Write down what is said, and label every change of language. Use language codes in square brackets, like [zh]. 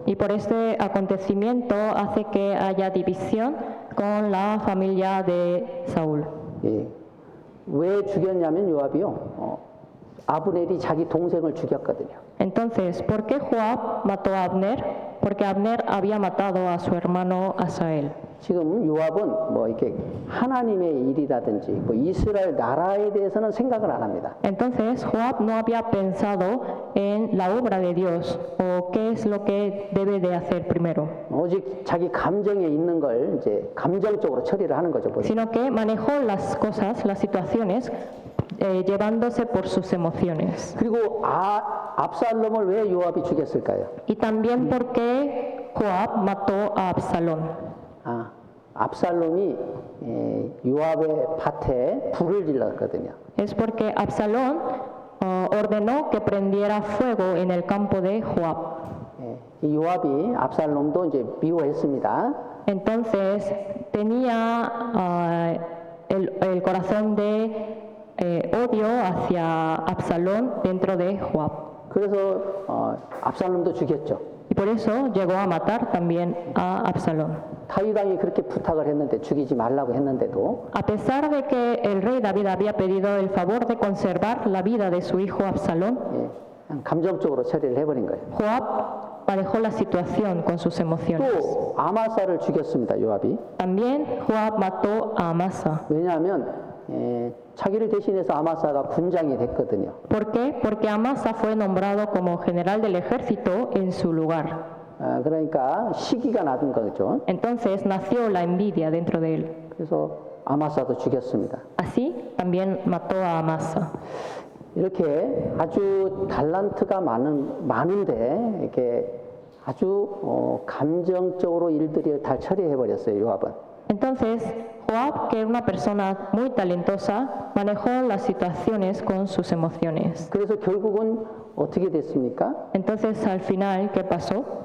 [es] Y por este acontecimiento hace que haya división con la familia de Saúl. [ko] 예. 왜 죽였냐면 요압이요. 아브넬이 자기 동생을 죽였거든요. [es] Entonces, ¿por qué Joab mató a Abner? Porque Abner había matado a su hermano Asael. [ko] 지금 요압은 뭐 이렇게 하나님의 일이라든지 뭐 이스라엘 나라에 대해서는 생각을 안 합니다. [es] Entonces, Joab no había pensado en la obra de Dios o qué es lo que debe de hacer primero, [ko] 오직 자기 감정에 있는 걸 이제 감정적으로 처리를 하는 거죠. 보세요. [es] sino que manejó las cosas, las situaciones, llevándose por sus emociones. [ko] 그리고 압살롬을 왜 요압이 죽였을까요? [es] Y también por qué Joab mató a Absalón. [ko] 압살롬이 요압의 밭에 불을 질렀거든요. [es] Es porque Absalón ordenó que prendiera fuego en el campo de Joab. [ko] 이 요압이 압살롬도 이제 미워했습니다. [es] Entonces tenía el corazón de odio hacia Absalón dentro de Joab. [ko] 그래서 압살롬도 죽였죠. [es] Y por eso llegó a matar también a Absalón. [ko] 다윗 왕이 그렇게 부탁을 했는데 죽이지 말라고 했는데도 [es] A pesar de que el rey David había pedido el favor de conservar la vida de su hijo Absalón, [ko] 그냥 감정적으로 처리를 해버린 거예요. [es] Joab manejó la situación con sus emociones. [ko] 또 아마사를 죽였습니다. 요압이. [es] También Joab mató a Amasa. [ko] 왜냐하면 자기를 대신해서 아마사가 군장이 됐거든요. [es] ¿Por qué? Porque Amasa fue nombrado como general del ejército en su lugar. [ko] 그러니까 시기가 나던 거죠. [es] Entonces nació la envidia dentro de él. [ko] 그래서 아마사도 죽였습니다. [es] Así también mató a Amasa. [ko] 이렇게 아주 달란트가 많은데 이렇게 아주 감정적으로 일들을 다 처리해 버렸어요. 요압은. [es] Entonces, Joab, que era una persona muy talentosa, manejó las situaciones con sus emociones. [ko] 그래서 결국은 어떻게 됐습니까? [es] Entonces, al final, ¿qué pasó?